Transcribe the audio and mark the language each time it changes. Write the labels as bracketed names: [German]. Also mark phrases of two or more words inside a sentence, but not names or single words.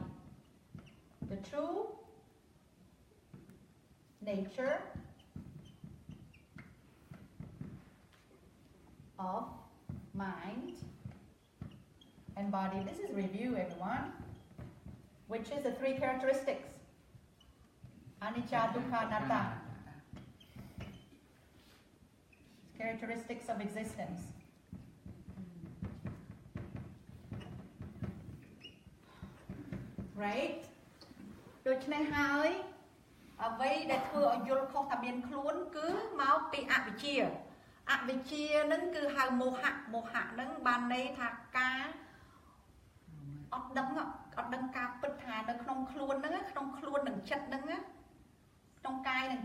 [English] The true nature of mind and body. This is review, everyone. Which is the three characteristics? [Pali] Anicca, dukkha, anatta. [English] Characteristics of existence. Right? [Khmer] ដូច្នេះហើយអ្វីដែលធ្វើឲ្យយល់ខុសថាមានខ្លួនគឺមកពីអវិជ្ជាអវិជ្ជានឹងគឺហៅមោហៈមោហៈនឹងបាន ន័យថាការអត់ដឹងការពិតថានៅក្នុងខ្លួនហ្នឹងក្នុងខ្លួននឹងចិត្តហ្នឹងក្នុងកាយនឹង